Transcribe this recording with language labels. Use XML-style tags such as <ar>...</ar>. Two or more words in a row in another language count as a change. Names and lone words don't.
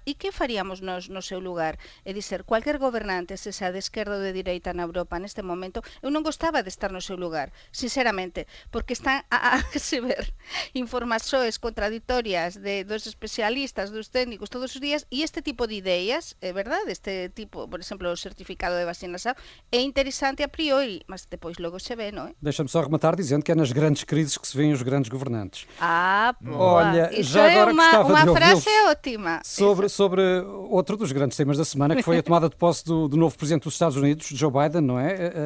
<gl>E que faríamos nós no seu lugar? É dizer,</gl> <es>cualquier gobernante,</es> <gl>se sea de esquerda ou de direita na Europa neste momento, eu non gostaba de estar no seu lugar, sinceramente, porque están a receber informacións contradictorias dos especialistas, dos técnicos, todos os días. E este tipo de ideas,</gl> <pt>é verdade, este tipo, por exemplo, o certificado de vacinação, é interessante a priori, mas depois logo se vê, não é? Deixa-me só rematar dizendo que é nas grandes crises que se vêem os grandes governantes. Olha, isso já agora gostava uma de frase ótima. Sobre outro dos grandes temas da semana, que foi a tomada de posse do novo presidente dos Estados Unidos, Joe Biden, não é?</pt>